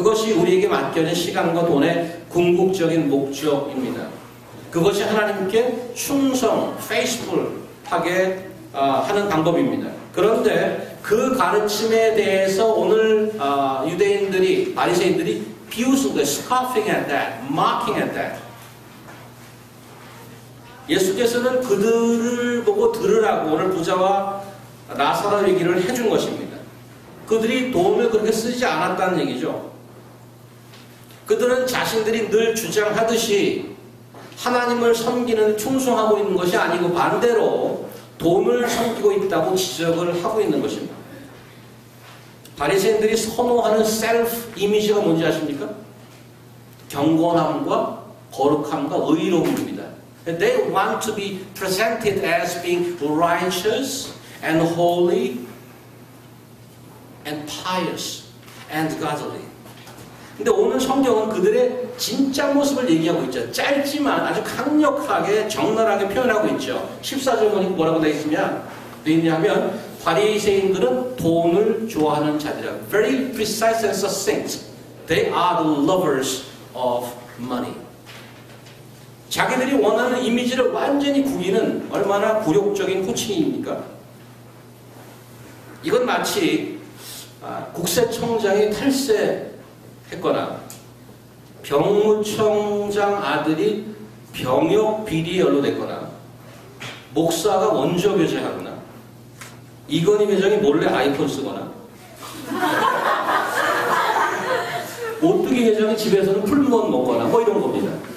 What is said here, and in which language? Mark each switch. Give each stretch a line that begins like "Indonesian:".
Korean: 그것이 우리에게 맡겨진 시간과 돈의 궁극적인 목적입니다. 그것이 하나님께 충성, faithful하게 하는 방법입니다. 그런데 그 가르침에 대해서 오늘 유대인들이, 바리새인들이 비웃은 거예요.
English: scoffing at that, mocking at that.
Korean: 예수께서는 그들을 보고 들으라고 오늘 부자와 나사로 얘기를 해준 것입니다. 그들이 돈을 그렇게 쓰지 않았다는 얘기죠. 그들은 자신들이 늘 주장하듯이 하나님을 섬기는 충성하고 있는 것이 아니고 반대로 돈을 섬기고 있다고 지적을 하고 있는 것입니다. 바리새인들이 선호하는 셀프 이미지가 뭔지 아십니까? 경건함과 거룩함과 의로움입니다.
English: They want to be presented as being righteous and holy and pious and godly.
Korean: 근데 오늘 성경은 그들의 진짜 모습을 얘기하고 있죠. 짧지만 아주 강력하게 적나라하게 표현하고 있죠. 14절 보니까 뭐라고 되어 있냐면 바리새인들은 돈을 좋아하는 자들이라.
English: Very precise and succinct. They are the lovers of money.
Korean: 자기들이 원하는 이미지를 완전히 구기는 얼마나 굴욕적인 호칭입니까? 이건 마치 국세청장이 탈세했거나 병무청장 아들이 병역 비리에 연루됐거나 목사가 원조 교제하거나 이건희 회장이 몰래 아이폰 쓰거나 오뚜기 회장이 집에서는 풀무원 먹거나 뭐 이런 겁니다.